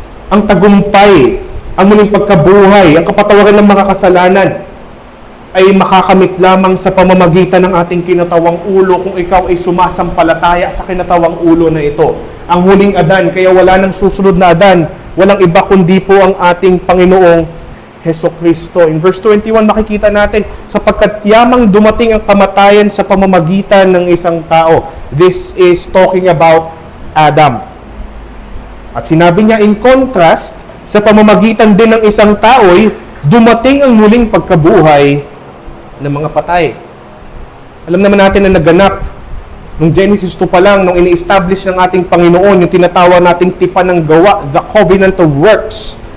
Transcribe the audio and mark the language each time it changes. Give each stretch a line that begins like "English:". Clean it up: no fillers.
Filipino: Ang tagumpay, ang muling pagkabuhay, ang kapatawaran ng mga kasalanan ay makakamit lamang sa pamamagitan ng ating kinatawang ulo kung ikaw ay sumasampalataya sa kinatawang ulo na ito. Ang huling Adan, kaya wala nang susunod na Adan, walang iba kundi po ang ating Panginoong Jesucristo. In verse 21 makikita natin, sapagkat yamang dumating ang kamatayan sa pamamagitan ng isang tao.
English: This is talking about Adam.
Filipino: At sinabi niya in contrast, sa pamamagitan din ng isang tao'y dumating ang muling pagkabuhay ng mga patay. Alam naman natin na naganap nung Genesis 2 pa lang, nung ini-establish ng ating Panginoon yung tinatawag nating tipan ng gawa, the covenant of works,